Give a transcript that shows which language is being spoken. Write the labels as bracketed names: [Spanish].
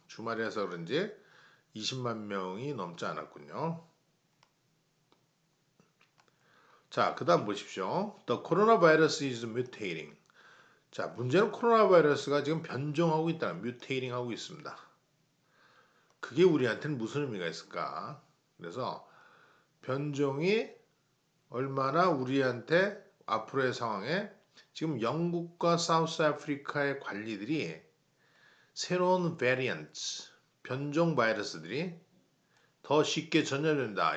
[Korean] 주말이라서 그런지 20만 명이 넘지 않았군요. 자, 그 다음 보십시오. [English] The coronavirus is mutating. [Korean] 자, 문제는 코로나 바이러스가 지금 변종하고 있다. 뮤테이팅 하고 있습니다. 그게 우리한테는 무슨 의미가 있을까? 그래서 변종이 얼마나 우리한테 앞으로의 상황에 지금 영국과 사우스 아프리카의 관리들이 새로운 variants, 변종 바이러스들이 더 쉽게 전염된다.